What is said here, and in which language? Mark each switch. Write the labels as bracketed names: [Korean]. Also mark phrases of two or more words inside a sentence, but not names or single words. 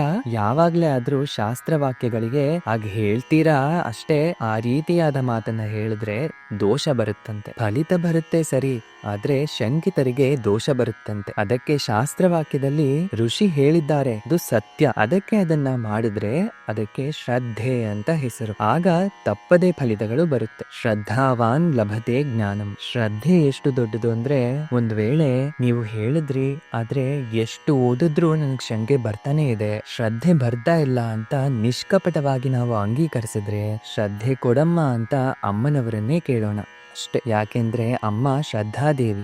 [Kannada] ಯಾವಾಗ್ಲೇ ಆದ್ರೂ ಶಾಸ್ತ್ರವಾಕ್ಯಗಳಿಗೆ ಹಾಗೆ ಹೇಳ್ತೀರಾ ಅಷ್ಟೇ, ಆ ರೀತಿಯಾದ ಮಾತನ್ನ ಹೇಳಿದ್ರೆ ದೋಷ ಬರುತ್ತಂತೆ. ಫಲಿತ ಬರುತ್ತೆ ಸರಿ, ಆದ್ರೆ ಶಂಕಿತರಿಗೆ ದೋಷ ಬರುತ್ತಂತೆ. ಅದಕ್ಕೆ ಶಾಸ್ತ್ರವಾಕ್ಯದಲ್ಲಿ ಋಷಿ ಹೇಳಿದ್ದಾರೆ, ಅದು ಸತ್ಯ. ಅದಕ್ಕೆ ಅದನ್ನ ಮಾಡಿದ್ರೆ ಅದಕ್ಕೆ ಶ್ರದ್ಧೆ ಅಂತ ಹೆಸರು. ಆಗ ತಪ್ಪದೇ ಫಲಿತಗಳು ಬರುತ್ತೆ. [Sanskrit] ಶ್ರದ್ಧಾವಾನ್ ಲಭತೆ ಜ್ಞಾನಂ. [Kannada] ಶ್ರದ್ಧೆ ಎಷ್ಟು ದೊಡ್ಡದು ಅಂದ್ರೆ, ಒಂದ್ ವೇಳೆ ನೀವು ಹೇಳಿದ್ರಿ ಆದ್ರೆ ಎಷ್ಟು ಓದಿದ್ರು ನನಗ್ ಶಂಕೆ ಬರ್ತಾನೆ ಇದೆ, ಶ್ರದ್ಧೆ ಬರ್ತಾ ಇಲ್ಲ ಅಂತ ನಿಷ್ಕಪಟವಾಗಿ ನಾವು ಅಂಗೀಕರಿಸಿದ್ರೆ ಶ್ರದ್ಧೆ ಕೊಡಮ್ಮ ಅಂತ ಅಮ್ಮನವರನ್ನೇ ಕೇಳೋಣ ಅಷ್ಟೇ. ಯಾಕೆಂದ್ರೆ ಅಮ್ಮ ಶ್ರದ್ಧಾದೇವಿ.